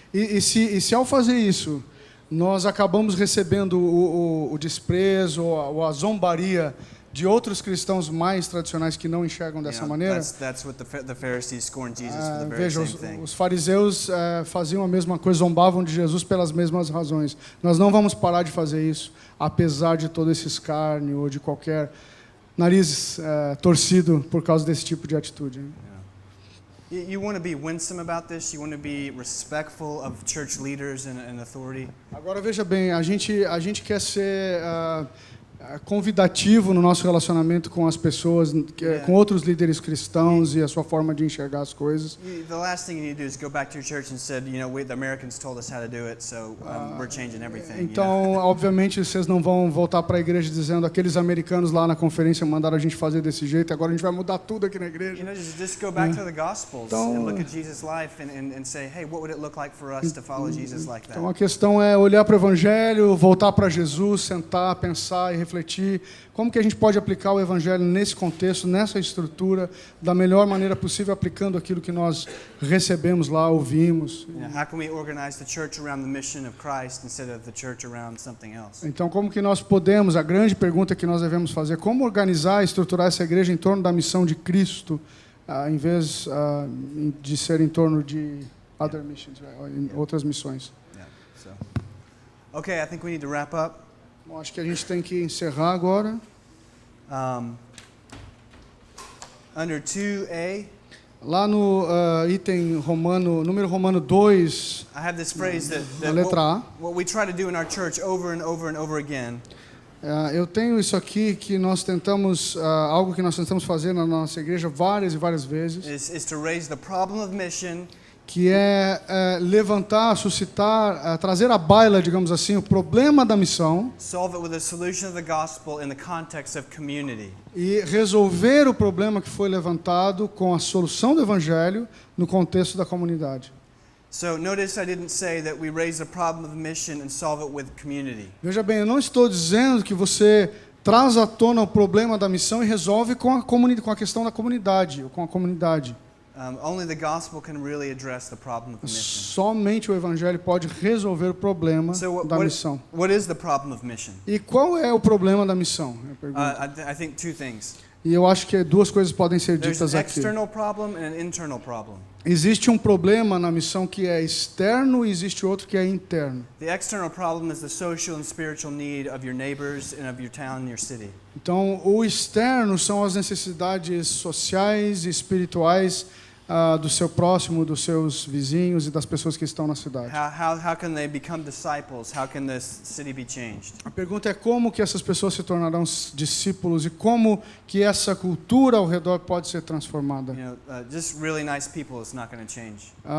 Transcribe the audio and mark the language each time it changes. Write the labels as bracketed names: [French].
[Portuguese] E se ao fazer isso nós acabamos recebendo o desprezo ou a zombaria de outros cristãos mais tradicionais que não enxergam dessa maneira. [English] That's what the Pharisees scorned Jesus for the very [Portuguese] Veja, [English] same thing. [Portuguese] os fariseus faziam a mesma coisa, zombavam de Jesus pelas mesmas razões. Nós não vamos parar de fazer isso, apesar de todo esse escárnio ou de qualquer nariz torcido por causa desse tipo de atitude. [English] You want to be winsome about this. You want to be respectful of church leaders and authority. [Portuguese] Agora veja bem, a gente quer ser convidativo no nosso relacionamento com as pessoas, com outros líderes cristãos e a sua forma de enxergar as coisas. [English] The last thing you need to do is go back to your church and said, the Americans told us how to do it, so we're changing everything. [Portuguese] Então, obviamente, vocês não vão voltar para a igreja dizendo aqueles americanos lá na conferência mandaram a gente fazer desse jeito, agora a gente vai mudar tudo aqui na igreja. [English] Just go back to the Gospels and look at Jesus' life and say, hey, what would it look like for us to follow Jesus like that? [Portuguese] Então, a questão é olhar para o evangelho, voltar para Jesus, sentar, pensar e refletir como que a gente pode aplicar o evangelho nesse contexto, nessa estrutura, da melhor maneira possível, aplicando aquilo que nós recebemos lá, ouvimos. [English] How can we organize the church around the mission of Christ instead of the church around something else? [Portuguese] Então, como que nós podemos, a grande pergunta que nós devemos fazer, como organizar e estruturar essa igreja em torno da missão de Cristo, em vez de ser em torno de [English] other missions, [Portuguese] outras missões. [English] Okay, I think we need to wrap up. [Portuguese] Bom, acho que a gente tem que encerrar agora. [English] Under 2A, [Portuguese] Lá no item número romano 2, [English] I have this phrase that [Portuguese] na letra A, [English] what we try to do in our church over and over and over again [Portuguese] eu tenho isso aqui que nós tentamos, algo que nós tentamos fazer na nossa igreja várias e várias vezes, [English] is to raise the problem of mission [Portuguese] que é levantar, suscitar, trazer à baila, digamos assim, o problema da missão [English] solve it with a solution of the gospel in the context of community. [Portuguese] e resolver o problema que foi levantado com a solução do evangelho no contexto da comunidade. [English] So notice I didn't say that we raise the problem of mission and solve it with community. [Portuguese] Veja bem, eu não estou dizendo que você traz à tona o problema da missão e resolve com a questão da comunidade, ou com a comunidade. [English] Only the gospel can really address the problem of the mission. [Portuguese] Somente o evangelho pode resolver o problema [English] So [Portuguese] da missão. [English] what is the problem of mission? [Portuguese] E qual é o problema da missão? Eu pergunto. [English] I think two things. [Portuguese] E eu acho que duas coisas podem ser [English] There's [Portuguese] ditas [English] an [Portuguese] aqui. [English] external problem and an internal problem. [Portuguese] Existe um problema na missão que é externo e existe outro que é interno. [English] The external problem is the social and spiritual need of your neighbors and of your town and your city. [Portuguese] Então, o externo são as necessidades sociais e espirituais do seu próximo, dos seus vizinhos e das pessoas que estão na cidade. [English] How can they become disciples? How can this city be changed? [Portuguese] A pergunta é como que essas pessoas se tornarão discípulos e como que essa cultura ao redor pode ser transformada. [English] Just really nice people is not going to change.